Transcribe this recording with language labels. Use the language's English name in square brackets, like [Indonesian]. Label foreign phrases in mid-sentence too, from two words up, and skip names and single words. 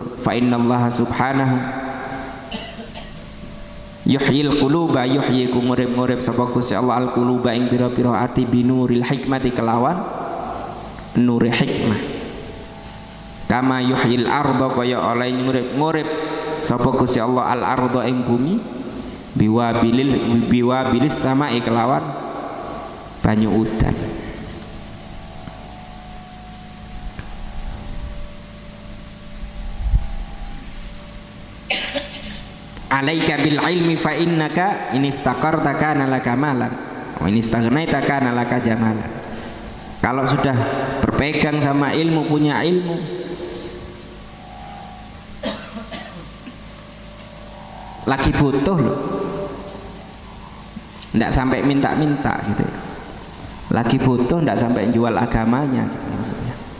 [Arabic] فإن الله سبحانه يحيي القلوب، يحيي [Javanese] ku ngurip-ngurip sapa Gusti Allah [Arabic] القلوب [Javanese] ing pira-pira ati [Arabic] بنور الحكمة [Javanese] kelawan nuri hikmah. [Arabic] كما يحيي الأرض [Javanese] kaya oleh ngurip-ngurip sapa Gusti Allah [Arabic] الأرض [Javanese] ing bumi [Arabic] بوابل السماء [Javanese] kelawan banyu udan. [Arabic] عليك بالعلم فإنك إن افتقرت كان لك مالا وإن استغنيت كان لك جمالا. [Indonesian] Kalau sudah berpegang sama ilmu, punya ilmu, lagi butuh loh, ndak sampai minta-minta gitu ya. Lagi butuh ndak sampai jual agamanya gitu maksudnya.